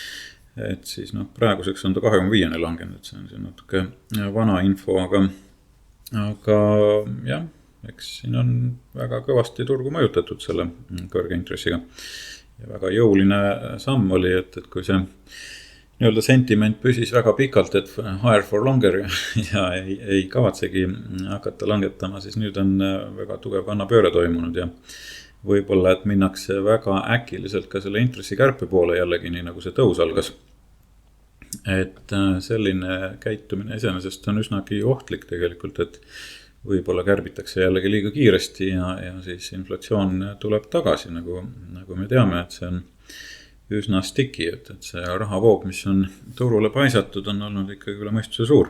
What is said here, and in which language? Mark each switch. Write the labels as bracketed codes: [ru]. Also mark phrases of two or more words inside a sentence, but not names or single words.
[et] Et siis praeguseks on ta 2,5-ni langenud, see on siin natuke vana info, aga jah, eks siin on väga kõvasti turgu mõjutatud selle kõrge intressiga. Ja väga jõuline samm oli, et kui see nii-öelda sentiment püsis väga pikalt, et [en] higher for longer [et] ja ei kavatsegi hakata langetama, siis nüüd on väga tugev kannapööre toimunud ja võib-olla, et minnakse väga äkiliselt ka selle intressikärpe poole jällegi, nii nagu see tõus algas. Et selline käitumine iseenesest on üsnagi ohtlik tegelikult, et võib-olla kärbitakse jällegi liiga kiiresti ja siis inflatsioon tuleb tagasi, nagu me teame, et see on üsna sticky, et see rahavoog, mis on turule paisatud, on olnud ikkagi üle mõistuse suur.